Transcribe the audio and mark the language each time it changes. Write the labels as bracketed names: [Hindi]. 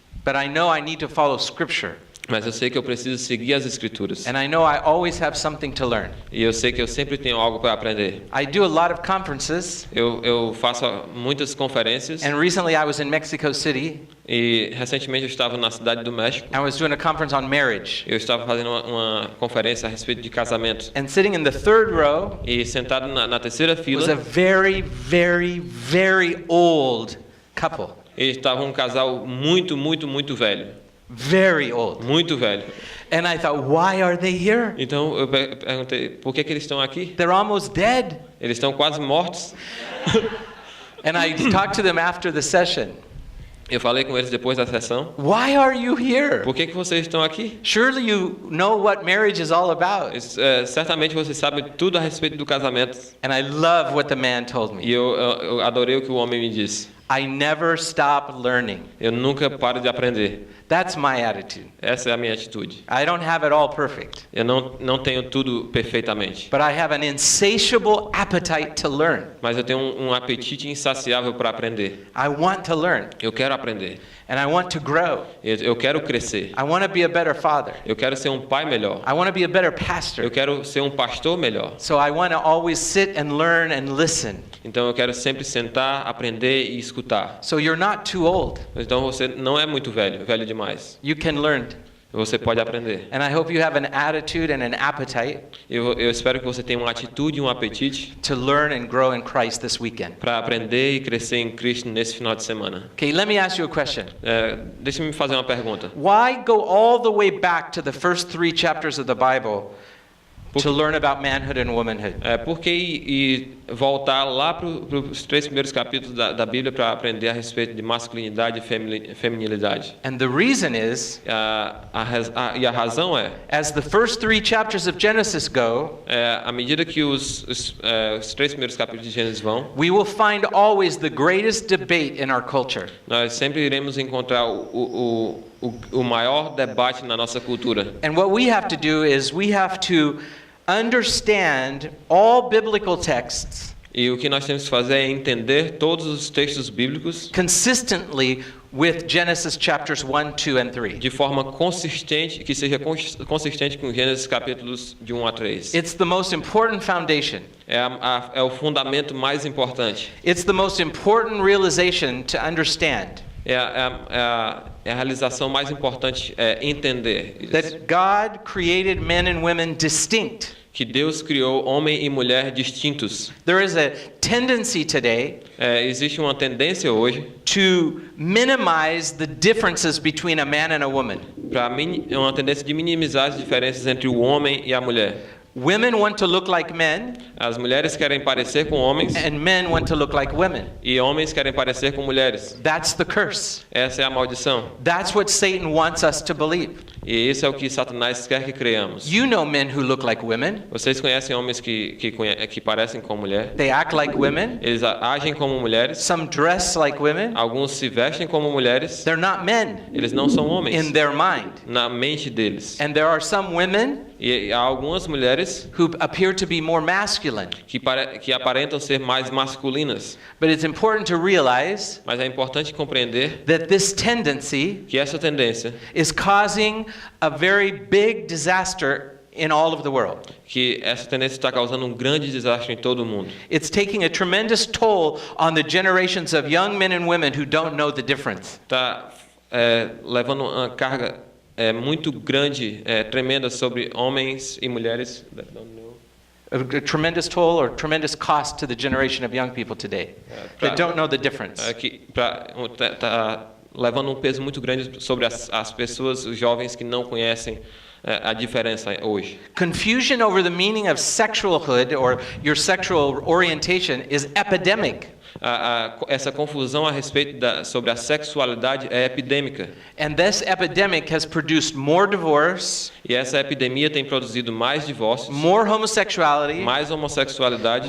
[English] but I know I need to follow scripture. [Portuguese] mas eu sei que eu preciso seguir as escrituras. [English] And I know I always have something to learn. [Portuguese] E eu sei que eu sempre tenho algo para aprender. [English] I do a lot of conferences, [Portuguese] Eu faço muitas conferências. [English] and recently I was in Mexico City. [Portuguese] E recentemente eu estava na cidade do México. [English] I was doing a conference on marriage. [Portuguese] Eu estava fazendo uma conferência a respeito de casamento. [English] And sitting in the third row [Portuguese] E sentado na terceira [English] was a [Portuguese] fila, [English] very, very, very old couple. [Portuguese] estava um casal muito, muito, muito velho. [English] Very old. [Portuguese] Muito velho. [English] And I thought, why are they here? [Portuguese] Então eu perguntei, por que eles estão aqui? [English] They're almost dead. [Portuguese] Eles estão quase mortos. [English] And I talked to them after the session. [Portuguese] Eu falei com eles depois da sessão. [English] Why are you here? [Portuguese] Por que vocês estão aqui? [English] Surely you know what marriage is all about. [Portuguese] Certamente vocês sabem tudo a respeito do casamento. [English] And I love what the man told [Portuguese] E [English] me. [Portuguese] eu adorei o que o homem me disse. [English] I never stop learning. [Portuguese] Eu nunca paro de aprender. [English] That's my attitude. [Portuguese] Essa é a minha atitude. [English] I don't have it all perfect, [Portuguese] Eu não tenho tudo perfeitamente. [English] but I have an insatiable appetite to learn. [Portuguese] Mas eu tenho um apetite insaciável para aprender. [English] I want to learn, [Portuguese] Eu quero aprender. [English] and I want to grow. [Portuguese] Eu quero crescer. [English] I want to be a better father. [Portuguese] Eu quero ser um pai melhor. [English] I want to be a better [Portuguese] Eu [English] pastor. [Portuguese] quero ser um pastor melhor. [English] So I want to always sit and learn and listen. [Portuguese] Então eu quero sempre sentar, aprender e escutar. [English] So you're not too old. [Portuguese] Então você não é muito velho demais. [English] You can learn. [Portuguese] Você pode aprender. [English] And I hope you have an attitude and an appetite [Portuguese] Eu espero que você tenha uma atitude e um apetite [English] to learn and grow in Christ this weekend. [Portuguese] para aprender e crescer em Cristo nesse final de semana. [English] Okay, let me ask you a question. [Portuguese] Deixa-me fazer uma pergunta. [English] Why go all the way back to the first 3 chapters of the Bible to learn about manhood and womanhood? [Portuguese] Por que voltar lá para os 3 primeiros capítulos da Bíblia para aprender a respeito de masculinidade e feminilidade? [English] And the reason is, [Portuguese] E a razão é, [English] as the first 3 chapters of Genesis go, [Portuguese] à medida que os 3 primeiros capítulos de Gênesis vão, [English] we will find always the greatest debate in our culture. [Portuguese] nós sempre iremos encontrar o maior debate na nossa cultura. [English] And what we have to do is we have to understand all biblical texts [Portuguese] E o que nós temos que fazer é entender todos os textos bíblicos [English] consistently with Genesis chapters 1, 2, and 3. [Portuguese] de forma consistente, que seja consistente com Gênesis capítulos de 1 a 3. [English] It's the most important foundation. [Portuguese] É o fundamento mais importante. [English] It's the most important realization to understand [Portuguese] É a realização mais importante, é entender isso. [English] that God created men and women distinct. [Portuguese] Que Deus criou homem e mulher distintos. [English] There is a tendency today [Portuguese] Existe uma tendência hoje [English] to minimize the differences between a man and a woman. [Portuguese] é uma tendência de minimizar as diferenças entre o homem e a mulher. [English] Women want to look like men, [Portuguese] As mulheres querem parecer com homens [English] and men want to look like women. [Portuguese] e homens querem parecer com mulheres. [English] That's the curse. [Portuguese] Essa é a maldição. [English] That's what Satan wants us to believe. [Portuguese] E esse é o que Satanás quer que creiamos. [English] You know men who look like women. [Portuguese] Vocês conhecem homens que parecem com mulher? [English] They act like women. [Portuguese] Eles agem como mulheres. [English] Some dress like women. [Portuguese] Alguns se vestem como mulheres. [English] They're not men [Portuguese] Eles não são homens [English] in their mind. [Portuguese] na mente deles. [English] And there are some women [Portuguese] E há algumas mulheres [English] who appear to be more masculine. [Portuguese] que aparentam ser mais masculinas. [English] But it's important to realize [Portuguese] Mas é importante compreender [English] that this tendency [Portuguese] que essa tendência, [English] is causing a very big disaster in all of the world. [Portuguese] que essa tendência está causando um grande desastre em todo o mundo. [English] It's taking a tremendous toll on the generations of young men and women who don't know the difference. [Portuguese] Está levando uma carga muito grande, tremenda sobre homens e mulheres [English] that don't know. A tremendous toll or tremendous cost to the generation of young people today that don't know the difference. [Portuguese] Tá levando um peso muito grande sobre as pessoas, os jovens que não conhecem a diferença hoje. [English] Confusion over the meaning of sexualhood or your sexual orientation is epidemic. [Portuguese] Essa confusão a respeito sobre a sexualidade é epidêmica. [English] And this epidemic has produced more divorce, [Portuguese] E essa epidemia tem produzido mais divórcios, [English] more homosexuality, [Portuguese] mais homossexualidade,